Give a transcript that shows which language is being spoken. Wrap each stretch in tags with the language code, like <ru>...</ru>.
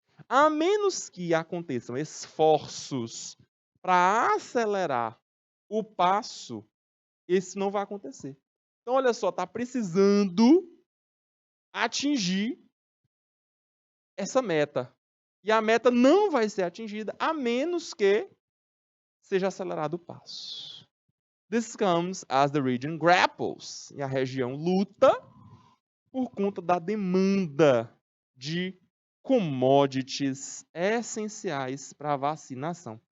<pt>A menos que aconteçam esforços para acelerar o passo, isso não vai acontecer. Então, olha só, está precisando atingir essa meta. E a meta não vai ser atingida a menos que seja acelerado o passo.</pt> <en>This comes as the region grapples.</en> <pt>E a região luta por conta da demanda de commodities essenciais para a vacinação.</pt>